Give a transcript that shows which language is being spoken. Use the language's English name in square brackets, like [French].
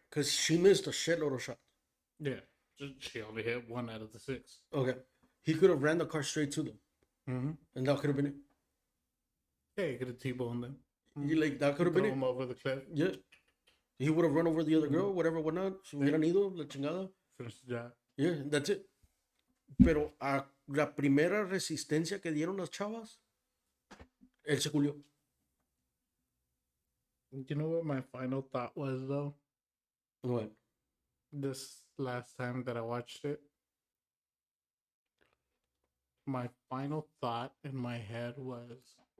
[English] Because she missed a shitload of shots. Yeah, she only hit 1 out of the 6. Okay. He could have ran the car straight to them. Mm-hmm. And that could have been it. Yeah, you could have T-boned them. Like, that could have been Throw it. him over the cliff. Yeah. He would have run over the other girl, whatever, whatnot. [Spanish] Se hubieran ido, la chingada. [English] Finish the job. Yeah, that's it. [Spanish] Pero a la primera resistencia que dieron las chavas, él se culió. [English] You know what my final thought was though? What? This last time that I watched it, my final thought in my head was